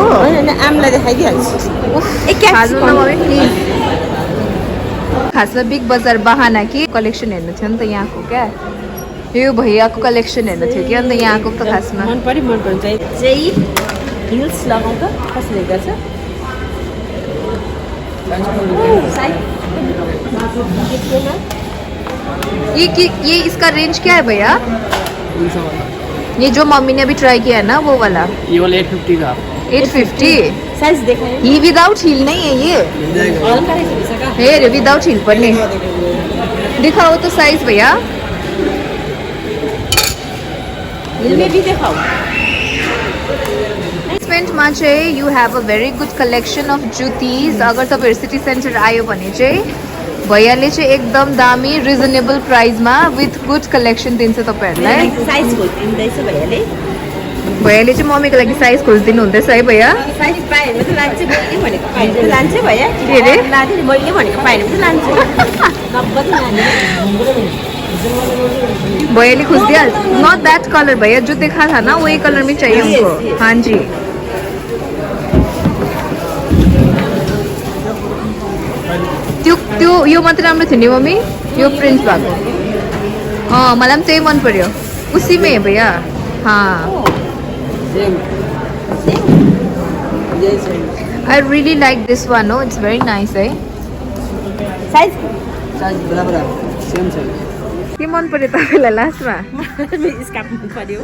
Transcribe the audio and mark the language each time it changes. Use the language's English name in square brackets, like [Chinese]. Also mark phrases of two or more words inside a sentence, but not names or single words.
[Nepali] होइन आम्ला देखाइदिइहाल्छु खासमा बिग बजार बहाना कि कलेक्सन हेर्नु थियो नि त यहाँको क्या यो भैयाको कलेक्सन हेर्नु थियो कि अन्त यहाँको त खासमा मन पर्यो चाहिँ हिल्स लगाउँदा कसरी गर्छ [Hindi] ये इसका रेंज क्या है भैया ये जो मम्मी ने अभी ट्राई किया है ना वो वाला ये वाला 850 का 850 [Nepali] साइज देखायो [Hindi] ये [English] without heel [Hindi] नहीं है ये [Nepali] हल्का रहेछ का [Hindi] हे रे [English] without heel [Hindi] पनि दिखाओ तो साइज भैया हिल में भी देखाओ [Nepali] मा चाहिँ [English] you have a very good collection of shoes [Nepali] अगर तपाईँहरू सिटी सेन्टर आयो भने चाहिँ भैयाले चाहिँ एकदम दामी [English] reasonable price-ma with good collection [Nepali] दिन्छ तपाईँहरूलाई साइज खोजिदिँदैछ भैयाले भैयाले चाहिँ मम्मीको लागि साइज खोजिदिनु हुँदैछ है भैया साइज पाएन भने त लान्छ मैले भनेको पाएन भने लान्छ भैया के अरे लाँदैन मैले भनेको पाएन भने लान्छु भैयाले खोजिदिइहाल्छ [English] not that colour [Nepali] भैया [Hindi] जो देखा था ना वही कलर में चाहिए हमको हाँ जी [Nepali] त्यो यो मात्रै राम्रो थियो नि मम्मी यो प्रिन्ट भएको मलाई पनि त्यही मन पर्यो [Hindi] उसीमै है भैया हाँ [English] I really like this one [Nepali] हो [English] it's very nice [Nepali] है साइज के मन पर्यो तपाईँलाई लास्टमा स्कार्फ मन पर्यो